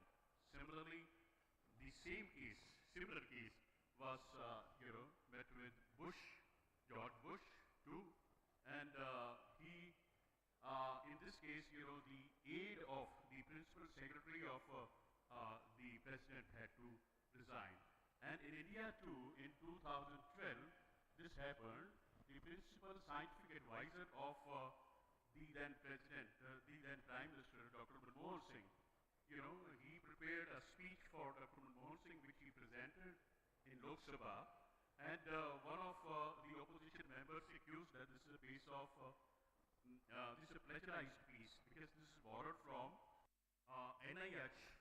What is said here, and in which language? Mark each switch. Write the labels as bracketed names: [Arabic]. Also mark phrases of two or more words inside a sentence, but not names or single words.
[English] Similarly, the similar case was met with George Bush too, and he in this case, the aide of the principal secretary of the president had to resign. And in India too, in 2012, this happened. The principal scientific advisor of the then president, the then prime minister, Dr. Manmohan Singh, he prepared a speech for Dr. Manmohan Singh, which he presented in Lok Sabha, and one of the opposition members accused that this is a piece of this is a plagiarized piece because this is borrowed from NIH.